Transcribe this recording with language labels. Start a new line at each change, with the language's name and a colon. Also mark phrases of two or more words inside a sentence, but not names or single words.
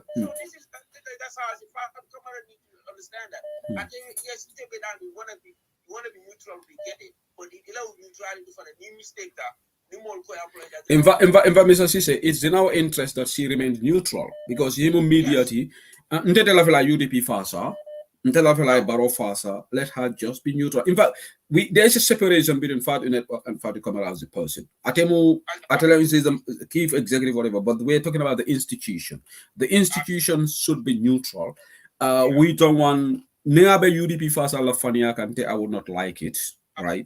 English: So that's how if I come and need to understand that. I think yes, you want to be neutral, we get it. But if you allow neutrality for a new mistake that Mr. Sise, it's in our interest that she remains neutral because immediately UDP fasa, Barrow fasa, let her just be neutral. In fact, there's a separation between Fatu Network and Fatu Kamara as a person. Atemu is the chief executive, whatever, but we're talking about the institution. The institution should be neutral. We don't want Neabe UDP fasa la Faniakante, I would not like it, right?